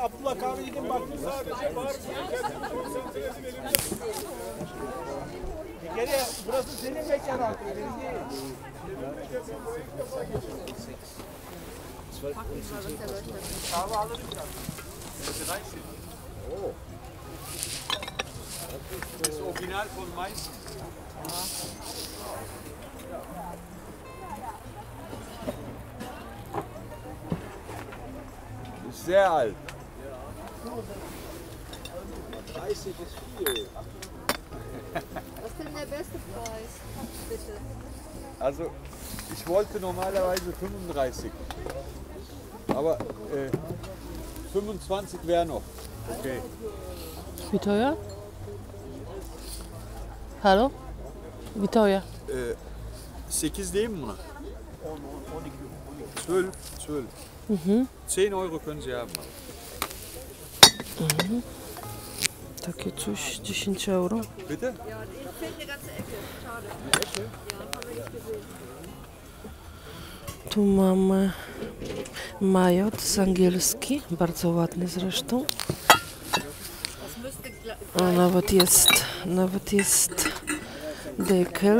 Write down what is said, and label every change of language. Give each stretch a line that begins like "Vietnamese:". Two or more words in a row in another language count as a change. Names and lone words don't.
Turkish: Abdullah kahve dedim. Baktım sadece var. Bir kere burası senin mekan artık. Benim değil. Kahve alırım ya.
German: Das ist Original von Meißen. Ist sehr alt. 30 ist viel. Was ist denn der beste Preis? Bitte. Also, ich wollte normalerweise 35. Aber 25 wäre noch. Okay. Wie teuer? Hallo? Wie teuer?
Turkish: 8 değil mi buna? 12. 12.
German: 10 Euro können Sie haben.
Polish: Takie coś, 10 euro.
German: Bitte? Ja, ich fehlt eine ganze Ecke. Schade. Ja, haben wir nicht gesehen.
Polish: Tu mamy majot z angielski, bardzo ładny zresztą.
German: Das müsste
Polish: O, nawet jest dekel.